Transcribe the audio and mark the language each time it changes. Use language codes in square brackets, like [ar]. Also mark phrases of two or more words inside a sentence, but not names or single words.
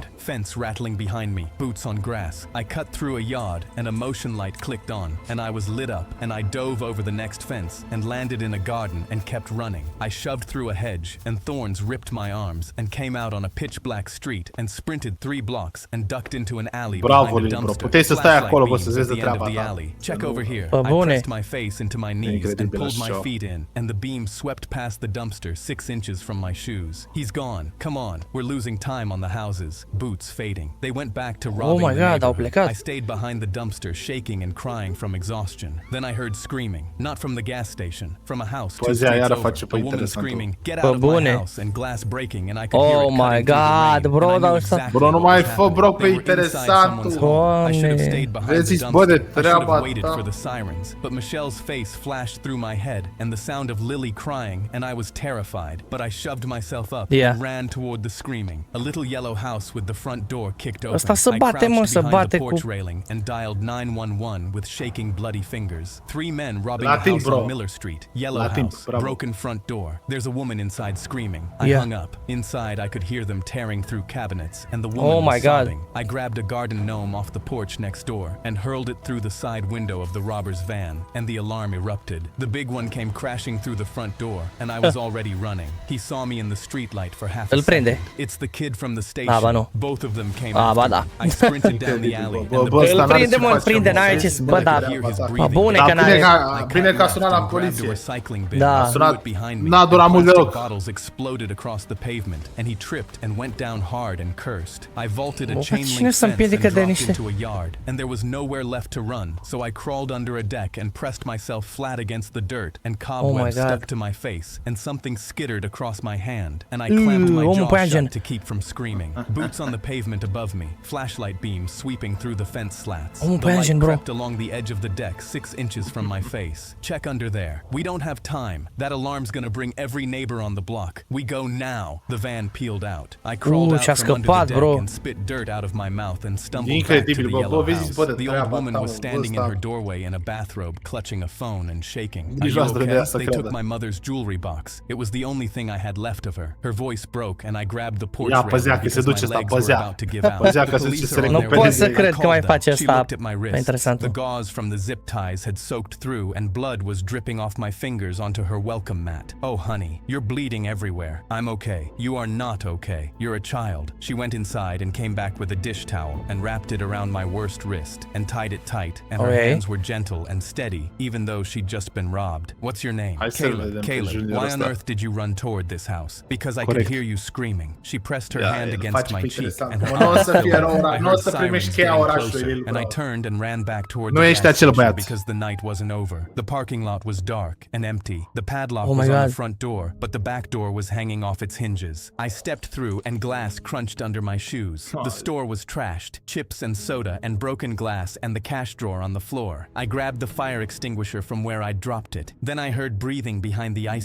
[en] Fence rattling behind me, boots on grass. I cut through a yard and a motion light clicked on and I was lit up and I dove over the next fence and landed in a garden and kept running. I shoved through a hedge and thorns ripped my arms and came out on a pitch black street and sprinted 3 blocks and ducked into an alley behind a dumpster. [ro] Puteai să stai acolo, bă, să [en] Flashlight [ro] vezi de [en] beams at the end [ro] treaba [en] of the [ro] ta. [en] alley. Check over here. [ro] Bă, [en] I [ro] bune. [en] pressed my face into my knees and [ro] Incredibil [en] pulled my [ro] așa. [en] feet in and the beam swept past the dumpster 6 inches from my shoes. He's gone. Come on. We're losing time on the houses. Boots fading. They went back to robbing my the [ro] God, au [en] neighborhood. [ro] plecat. [en] I stayed behind the dumpster shaking and crying from exhaustion. Then I heard screaming. Not from the gas station. From a house 2 [ro] Poezia [en] streets [ro] iară [en] over. [ro] face pe [en] A woman [ro] interesantul. [en] screaming, get [ro] Bă, [en] out of my [ro] bune. [en] house, and glass breaking and I could hear Oh it my cutting through the God, rain. [ro] bro, [en] And I [ro] dar [en] knew [ro] ăsta- [en] exactly [ro] Bro, nu [en] what [ro] mai [en] was [ro] fă, bro, [en] happening. [ro] pe [en] They were inside [ro] interesantul. [en] someone's home. I should have [ro] Doamne. [en] stayed behind the [ro] Vezi, [en] dumpster. [ro] bă, de [en] I should have [ro] treaba [en] waited [ro] ta. [en] for the sirens. But Michelle's face flashed through my head and the sound of Lily crying and I was terrified. But I shoved myself up Yeah. and ran toward the screaming. A little yellow house with the front door kicked open. [ro] Asta se [en] I [ro] bate, mă, [en] crouched [ro] se [en] behind [ro] bate [en] the porch [ro] cu- [en] railing and dialed 911 with shaking bloody fingers. 3 men robbing [ro] La [en] a [ro] timp, [en] house [ro] bro. [en] on Miller Street. Yellow [ro] La timp, [en] house, [ro] bravo. [en] broken front door. There's a woman inside screaming. I Yeah. hung up. Inside I could hear them tearing through cabinets and the woman Oh was my God. sobbing. I grabbed a garden gnome off the porch next door and hurled it through the side window of the robber's van and the alarm erupted. The big one came crashing through the front door and I was already running. He saw me in the streetlight for half a [ro] Îl prinde. [en] second. It's the kid from the [ro] Da, [en] station. [ro] ba nu. [en] Both of them came [ro] Ah, ba [en] after [ro] da. [en] me. I sprinted down the alley [ro] Bă, [en] and the [ro] bă, ăsta Îl n-are prinde, ce mă, îl face, prinde, mă. n-are ce... Bă, da. [en] Hear his [ro] Bă, [en] breathing. [ro] bune Dar că bine n-are... că, bine că a sunat la poliție. Da. N-a durat mult deloc. [en] Bottles exploded across the pavement and he tripped and went down hard and cursed. I vaulted a [ro] Bă, [en] chain [ro] cine [en] link [ro] să [en] fence and [ro] împiedică de [en] dropped [ro] niște- [en] into a yard and there was nowhere left to run. So I crawled under a deck and pressed myself flat against the dirt and cobwebs God. stuck to my face and something skittered across my hand and I clamped my [ro] omul [en] jaw [ro] păianjen. [en] shut to keep from screaming. Boots on the pavement above me, flashlight beams sweeping through the fence slats. [ro] Omul [en] The light [ro] păianjen, bro. [en] crept along the edge of the deck 6 inches from my face. Check under there. We don't have time. That alarm's gonna bring every neighbor on the block. We go now. The van peeled out. I crawled out [ro] și-a [en] from under [ro] scăpat, [en] the deck [ro] bro. [en] and spit dirt out of my mouth and stumbled back to [ro] Incredibil, [en] the [ro] bă, [en] yellow [ro] vezi, [en] house. [ro] bă, de [en] The old [ro] treaba [en] woman [ro] ta, [en] was [ro] mă, [en] standing in [ro] ăsta. [en] her doorway in a bathrobe, clutching a phone and shaking. Are you [ro] Grijoasă de [en] okay? [ro] asta, [en] They [ro] cred. [en] took my mother's jewelry box. It was the only thing I had left of her. Her voice broke and I grabbed the porch [ro] Ia, [en] railing [ro] păzea că se [en] because [ro] duce [en] my [ro] ăsta, [en] legs were [ro] păzea. [en] about to give out. [ro] Păzea că [en] The [ro] se duce [en] police [ro] să [en] are on their [ro] Nu pot [en] way. [ro] să [en] I [ro] cred că [en] called [ro] mai [en] them. [ro] face [en] She [ro] asta. [en] looked at my wrist. [ro] Interesant. [en] The gauze from the zip ties had soaked through and blood was dripping off my fingers onto her welcome mat. Oh honey, you're bleeding everywhere. I'm okay. You are not okay. You're a child. She went inside and came back with a dish towel and wrapped it around my worst wrist and tied it tight and her Okay. hands were gentle and steady even though she'd just been robbed. What's your name? [ro] Hai să-l vedem [en] Caleb. [ro] pe [en] Caleb, [ro] juniorul [en] why on [ro] ăsta. [en] earth did you run toward this house? Because I [ro] Corect. [en] could hear you screaming. She pressed her [ro] Da, [en] hand [ro] el [en] against [ro] face [en] my [ro] pe [en] cheek [ro] interesant. [en] and her [ro] Nu o [en] eyes [ro] să fie [en] filled. [ro] rău, [en] I [ro] nu o [en] heard [ro] să primești [en] sirens [ro] cheia [en] getting [ro] orașului, [en] closer, [ro] el, [en] and I [ro] bro. [en] turned and ran back toward [ro] Nu [en] the [ro] ești [en] gas [ro] acel [en] station [ro] băiat. [en] because the night wasn't over. The parking lot was dark and empty. The padlock Oh my was on God. the front door, but the back door was hanging off its hinges. I stepped through and glass crunched under my shoes. The store was trashed, chips and soda and broken glass and the cash drawer on the floor. I grabbed the fire extinguisher from where I dropped it. Then I heard breathing behind the ice freezer.